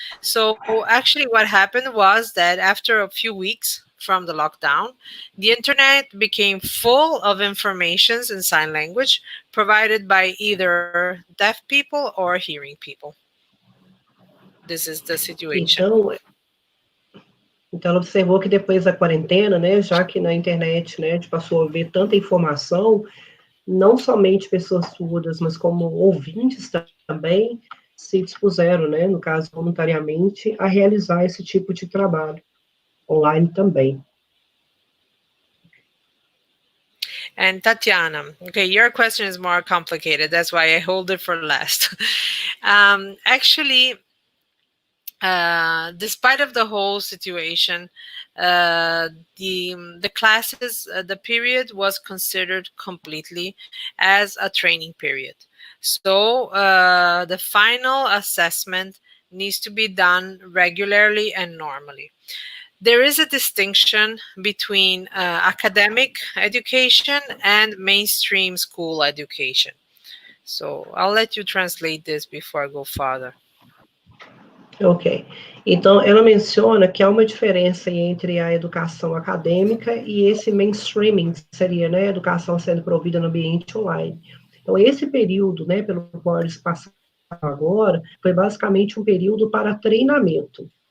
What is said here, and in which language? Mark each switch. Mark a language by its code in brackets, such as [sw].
[en] So actually what happened was that after a few weeks from the lockdown, the internet became full of informations in sign language provided by either deaf people or hearing people. This is the situation. [pt] Então ela observou que depois da quarentena, né, já que na internet, né, a gente passou a ver tanta informação, não somente pessoas surdas, mas como ouvintes também se dispuseram, né, no caso voluntariamente, a realizar esse tipo de trabalho online também. [en] And Tatiana, okay, your question is more complicated. That's why I hold it for last. Actually, despite of the whole situation, the classes, the period was considered completely as a training period. So the final assessment needs to be done regularly and normally. There is a distinction between academic education and mainstream school education. So I'll let you translate this before I go further. Ok. [pt] Então, ela menciona que há uma diferença entre a educação acadêmica e esse mainstreaming, que seria, né, a educação sendo provida no ambiente online. Então, esse período, né, pelo qual eles passaram agora, foi basicamente um período para treinamento.